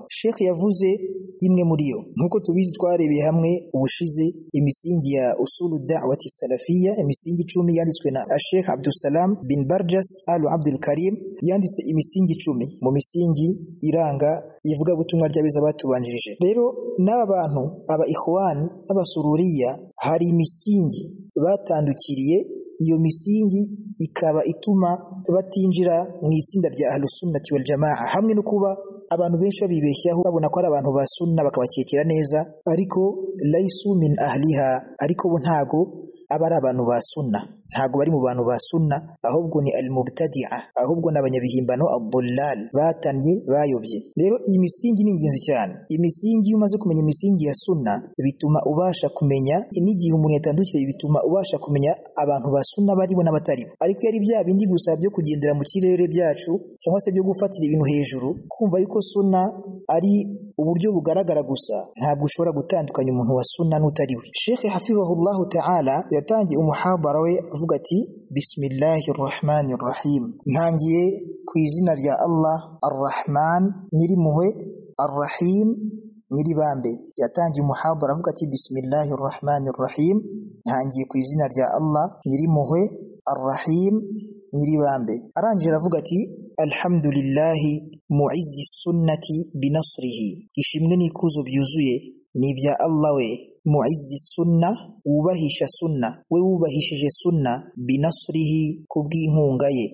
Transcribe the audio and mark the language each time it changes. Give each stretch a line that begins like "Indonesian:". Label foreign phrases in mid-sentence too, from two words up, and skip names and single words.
Kinyarwanda: Sheikh yavuze imwe muri yo, nkuko tubizi twarebeye hamwe ubushize imisingi ya
Arabic: أصول الدعوة السلفية,
Kinyarwanda: imisingi 10 yanditswe na Sheikh Abdussalam bin Barjas Al Abdul Karim, yanditse imisingi 10 mu misingi iranga ivuga butumwa ry'abeza batubanjirije. Rero n'abantu aba ikhwan n'abasururiya hari imisingi batandukiriye, iyo misingi ikaba ituma batinjira mu itsinda rya
Arabic: أهل السنة والجماعة,
Kinyarwanda: hamwe no kuba abantu benshi babibeshyaho babona ko ari abantu ba sunna bakabakekera neza, ariko
Arabic: ليسوا من أهلها,
Kinyarwanda: ariko bo ntago aba ari abantu ba sunna, ntago bari mu bantu ba sunna, ahubwo ni al-mubtadi'a, ahubwo n'abanyabihimbano ad-dullal, batanye bayobye. Rero iyi misingi ni ingenzi cyane. Imisingi umaze kumenya imisingi ya sunna bituma ubasha kumenya, n'igihe umuntu yatandukiriye bituma ubasha kumenya abantu ba sunna baribo n'abataribo. Ariko yari bya bindi gusa byo kugendera mu kirere byacu cyangwa se byo gufatira ibintu hejuru, kumva yuko sunna ari uburyo bugaragara gusa, ntabwo ushobora gutandukanya umuntu wa sunna n'utariwe. Sheikh
Arabic: حفظه الله تعالى
Kinyarwanda: yatangiye umuhadara we avuga ati
Arabic: بسم الله الرحمن الرحيم,
Kinyarwanda: ntangiye ku izina rya Allah ar-Rahman nyirimpuhwe, ar-Rahim nyiribambe. Yatangiye umuhadara avuga ati
Arabic: بسم الله الرحمن الرحيم,
Kinyarwanda: ntangiye ku izina rya Allah nyirimpuhwe, ar-Rahim nyiribambe. Arangije aravuga ati
Arabic: الحمد لله معز السنة بنصره,
Kinyarwanda: ishimwe n'ikuzo byuzuye ni ibya Allah we
Arabic: معز السنة,
Kinyarwanda: wubahisha sunna, we wubahishije sunna, binasrihi, kubw'inkunga ye.